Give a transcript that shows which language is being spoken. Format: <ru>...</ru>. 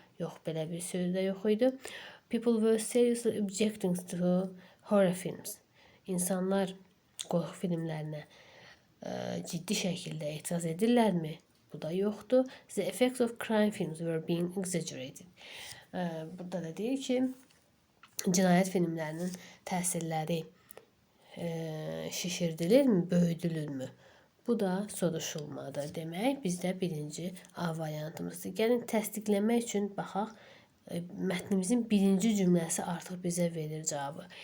<az>Yox, belə bir söz də yox idi.</az> <en>People were seriously objecting to horror films.</en> <az>İnsanlar qorxu filmlərinə ciddi şəkildə etiraz edirlərmi? Bu da yoxdur.</az> <en>The effects of crime films were being exaggerated.</en> <az>Burada da deyir ki, cinayət filmlərinin təsirləri şişirdilirmi, böyüdülürmü? Bu da soruşulmadır. Demək, bizdə birinci A variantımızdır. Gəlin təsdiqləmək üçün baxaq, mətnimizin birinci cümləsi artıq bizə verir cavabı.</az>